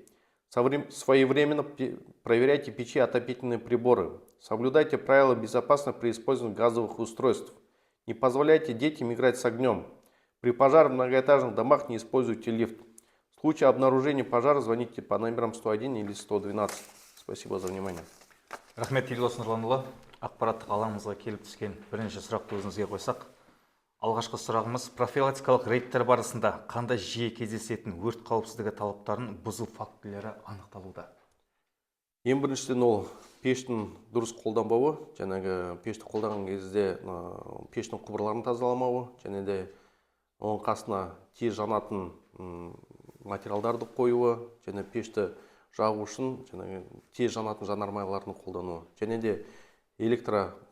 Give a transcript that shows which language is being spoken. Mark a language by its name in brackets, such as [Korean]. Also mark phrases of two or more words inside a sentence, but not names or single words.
[Russian] Своевременно проверяйте печи и отопительные приборы. Соблюдайте правила безопасности при использовании газовых устройств. Не позволяйте детям играть с огнем. При пожаре в многоэтажных домах не используйте лифт. В случае обнаружения пожара звоните по номерам 101 или 112. Спасибо за внимание. [Kazakh] Рахмет Елдос Нұрланұлы. Ақпараттық алаңымызға келіп түскен бірінші сұрақты өзіңізге қойсақ. Алғашқы сұрағымыз, профилактикалық рейдтер барысында қандай жиі кездесетін өрт қауіпсіздігі талаптарын бұзу фактілері анықталуда? Ең біріншіден ол пештің дұрыс қолданбауы, пешті қолданған кезде пештің құбырларын тазаламауы, және де оның қасына тез жанатын материалдарды қоюы, және пешті жағу үшін тез жанатын жанармайларын қолдануы, және де электро